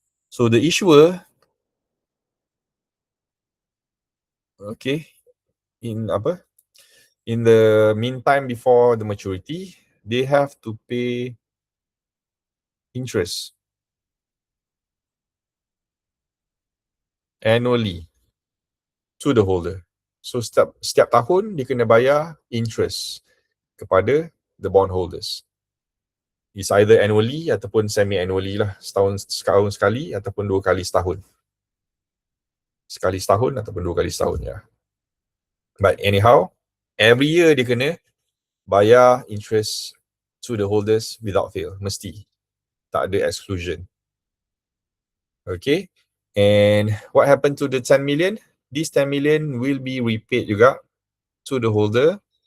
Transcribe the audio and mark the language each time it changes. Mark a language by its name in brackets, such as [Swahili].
[English] So the issuer, okay, in the meantime before the maturity, they have to pay interest annually to the holder. [Malay] So setiap tahun dia kena bayar interest kepada [English] the bond holders. It's either annually ataupun semi-annually lah. [Malay] Setahun sekali ataupun 2 kali setahun. Sekali setahun ataupun 2 kali setahun ya. [English] But anyhow, every year [Malay] dia kena bayar [English] interest to the holders without fail. [Malay] Mesti. Tak ada [English] exclusion. Okay. And what happened to the 10 million? This 10 million will be repaid juga to the holder.